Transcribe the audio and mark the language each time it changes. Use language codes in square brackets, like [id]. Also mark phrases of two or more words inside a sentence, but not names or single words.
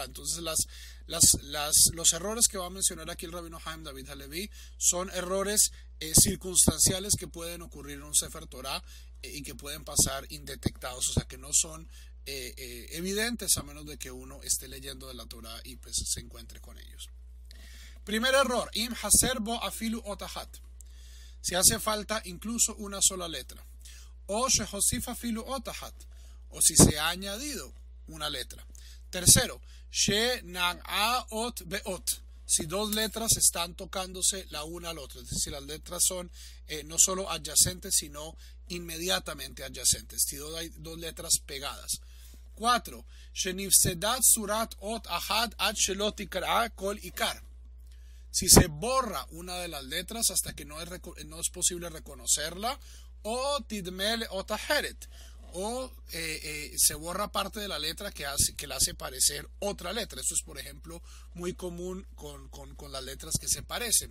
[es] Entonces los errores que va a mencionar aquí el rabino Haim David Halevi son errores circunstanciales que pueden ocurrir en un Sefer Torah y que pueden pasar indetectados, o sea que no son evidentes a menos de que uno esté leyendo de la Torá y pues se encuentre con ellos. Primer error, [he] אם חסר בו אפילו אות אחת. [es] si hace falta incluso una sola letra. [he] או שהוסיפה אפילו אות אחת, [es] o si se ha añadido una letra. Tercero, [he] שנגעה אות באות, [es] si dos letras están tocándose la una a la otra, es decir, las letras son no solo adyacentes, sino inmediatamente adyacentes, si hay dos letras pegadas. 4. [he] שנפסדה צורת אות אחד עד שלא תקרא כל עיקר, [es] si se borra una de las letras hasta que no es posible reconocerla, [he] או תדמה לאות אחרת, [es] o se borra parte de la letra que la hace parecer otra letra. Esto es, por ejemplo, muy común con las letras que se parecen.